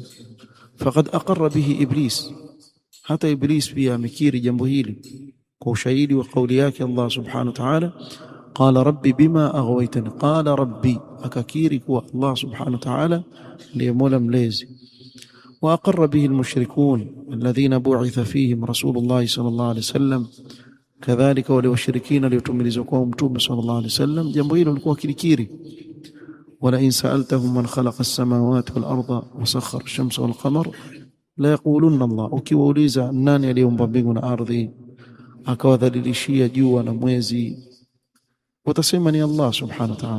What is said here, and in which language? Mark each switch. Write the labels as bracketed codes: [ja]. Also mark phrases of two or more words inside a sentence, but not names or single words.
[ar] فقد أقر به إبليس, [sw] hata Iblis pia amekiri jambo hili kwa ushahidi wa kauli yake [ar] الله سبحانه وتعالى, قال رب بما أغويتني قال رب, [sw] akakiri kuwa [ar] الله سبحانه وتعالى [sw] ndiye Mola mlezi. [ar] وأقر به المشركون الذين بعث فيهم رسول الله صلى الله عليه وسلم, [sw] kadhalika wale washirikina waliotumilizwa kwa mtume [ar] صلى الله عليه وسلم [sw] jambo hilo walikuwa kilikiri. [ar] ولئن سألتهم من خلق السماوات والأرض وسخر الشمس والقمر ليقولن الله, [sw] ukiwauliza nani aliyeumba mbingu na ardhi akawadhalilishia jua na mwezi, watasema ni Allah [ar] سبحانه وتعالى.